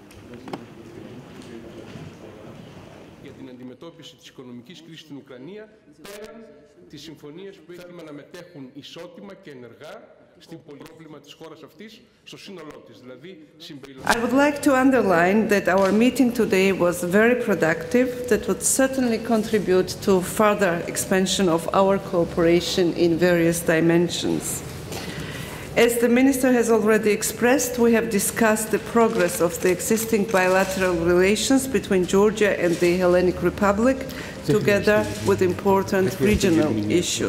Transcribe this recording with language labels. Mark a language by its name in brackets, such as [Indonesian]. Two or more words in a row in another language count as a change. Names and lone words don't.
[Greek] για την αντιμετώπιση της οικονομικής κρίσης στην Ουκρανία, πέραν τις συμφωνίες που θέλουμε να μετέχουν ισότιμα και ενεργά στην πρόβλημα της χώρας αυτής, στο σύνολό της, δηλαδή [English] I would like to underline that our meeting today was very productive, that would certainly contribute to further expansion of our cooperation in various dimensions. As the Minister has already expressed, we have discussed the progress of the existing bilateral relations between Georgia and the Hellenic Republic, together with important regional issues.